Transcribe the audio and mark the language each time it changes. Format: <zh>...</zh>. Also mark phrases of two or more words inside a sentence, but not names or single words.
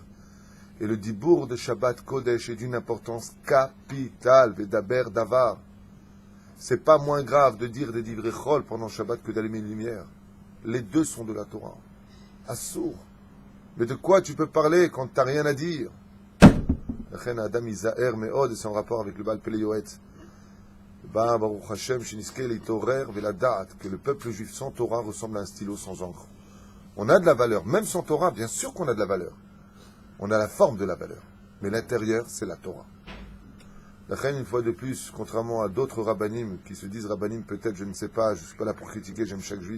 <fr>Et le dibour de Shabbat Kodesh est d'une importance capitale,</fr> <he>ודבר דבר.</he> <fr>C'est pas moins grave de dire des</fr> <he>דברי חול</he> <fr>pendant Shabbat que d'allumer une lumière. Les deux sont de la Torah. Assour. Mais de quoi tu peux parler quand tu n'as rien à dire?</fr> <he>לכן האדם ייזהר מאוד,</he> <fr>c'est en rapport avec le Baal Pele Yoetz.</fr> <he>ברוך השם, שנזכה להתעורר ולדעת</he> <fr>que le peuple juif sans Torah ressemble à un stylo sans encre. On a de la valeur, même sans Torah, bien sûr qu'on a de la valeur. On a la forme de la valeur, mais l'intérieur, c'est la Torah. L'achem, une fois de plus, contrairement à d'autres rabbanim qui se disent rabbanim, peut-être, je ne sais pas, je ne suis pas là pour critiquer, j'aime chaque juif.</fr>